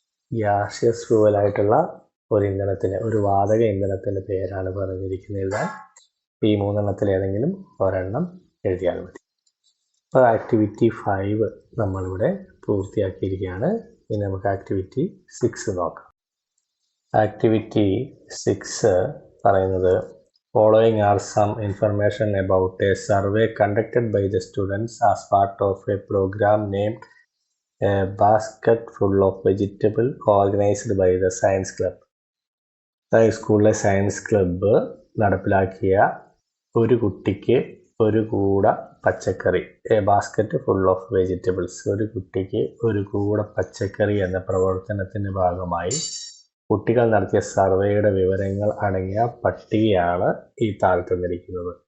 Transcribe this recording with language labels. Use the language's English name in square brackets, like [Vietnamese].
[Malayalam] Gaseous ഫ്യൂവലായിട്ടുള്ള ഒരു ഇന്ധനത്തിന്, ഒരു വാതക ഇന്ധനത്തിൻ്റെ പേരാണ് പറഞ്ഞിരിക്കുന്നത്. ഈ 3 എണ്ണത്തിൽ ഏതെങ്കിലും ഒരെണ്ണം എഴുതിയാൽ മതി. അപ്പോൾ ആക്ടിവിറ്റി 5 നമ്മളിവിടെ പൂർത്തിയാക്കിയിരിക്കുകയാണ്. ഇനി നമുക്ക് ആക്ടിവിറ്റി 6 നോക്കാം. ആക്ടിവിറ്റി 6 പറയുന്നത് [English] following are some information about a survey conducted by the students as part of a program named A Basket Full of Vegetable organized by the Science Club. [Malayalam] സ്കൂളിലെ സയൻസ് ക്ലബ്ബ് നടപ്പിലാക്കിയ ഒരു കുട്ടിക്ക് ഒരു കൂട പച്ചക്കറി, A basket full of vegetables, ഒരു കുട്ടിക്ക് ഒരു കൂട പച്ചക്കറി എന്ന പ്രവർത്തനത്തിൻ്റെ ഭാഗമായി കുട്ടികൾ നടത്തിയ സർവേയുടെ വിവരങ്ങൾ അടങ്ങിയ പട്ടികയാണ് ഈ താഴെ തന്നിരിക്കുന്നത്.